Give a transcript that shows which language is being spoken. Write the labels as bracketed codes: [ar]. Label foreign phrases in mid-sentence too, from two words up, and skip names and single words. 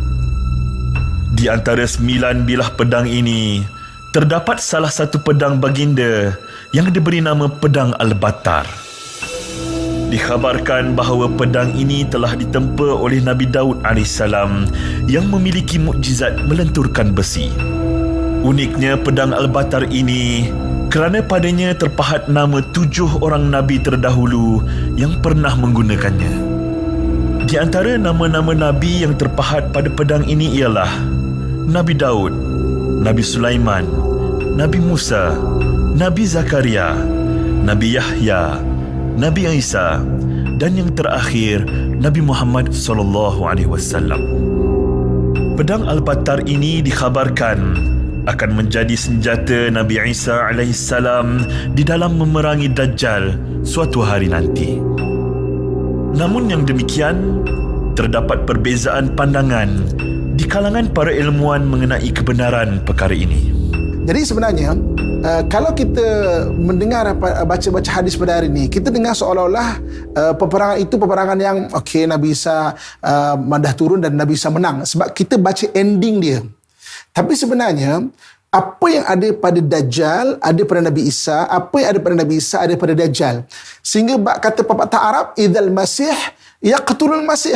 [ms] Di antara 9 bilah pedang ini, terdapat salah satu pedang baginda yang diberi nama Pedang Al-Batar. Dikhabarkan bahawa pedang ini telah ditempa oleh Nabi Daud AS yang memiliki mukjizat melenturkan besi. Uniknya pedang Al-Batar ini kerana padanya terpahat nama 7 orang Nabi terdahulu yang pernah menggunakannya. Di antara nama-nama Nabi yang terpahat pada pedang ini ialah Nabi Daud, Nabi Sulaiman, Nabi Musa, Nabi Zakaria, Nabi Yahya, Nabi Isa, dan yang terakhir Nabi Muhammad SAW. Pedang Al-Batar ini dikhabarkan akan menjadi senjata Nabi Isa AS di dalam memerangi Dajjal suatu hari nanti. Namun yang demikian, terdapat perbezaan pandangan di kalangan para ilmuwan mengenai kebenaran perkara ini. Jadi sebenarnya kalau kita mendengar baca-baca hadis pada hari ini, kita dengar seolah-olah peperangan itu peperangan yang Nabi Isa dah turun dan Nabi Isa menang, sebab kita baca ending dia. Tapi sebenarnya apa yang ada pada Dajjal ada pada Nabi Isa, apa yang ada pada Nabi Isa ada pada Dajjal. Sehingga kata pepatah Arab, [ar] إذا المسيح يقتل المسيح.